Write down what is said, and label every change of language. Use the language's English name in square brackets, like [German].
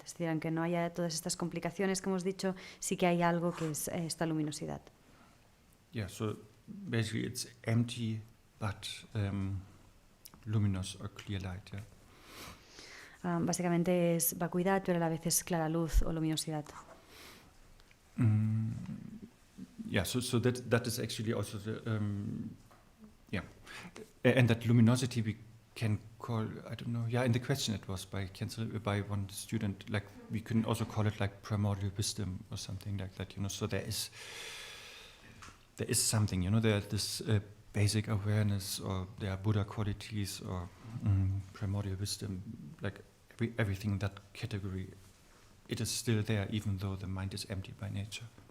[Spanish] Es decir, aunque no haya todas estas complicaciones que hemos dicho, sí que hay algo que es esta luminosidad. [English] Yeah, so basically it's empty but luminous or clear light, yeah. [Spanish] Básicamente es vacuidad, pero a la vez es clara luz o luminosidad. [English] Yeah, so that is actually also the and that luminosity we can call, I don't know, in the question it was by one student, like we can also call it like primordial wisdom or something like that, so there is something, there's this basic awareness, or there are Buddha qualities, or primordial wisdom, like everything in that category, it is still there even though the mind is empty by nature.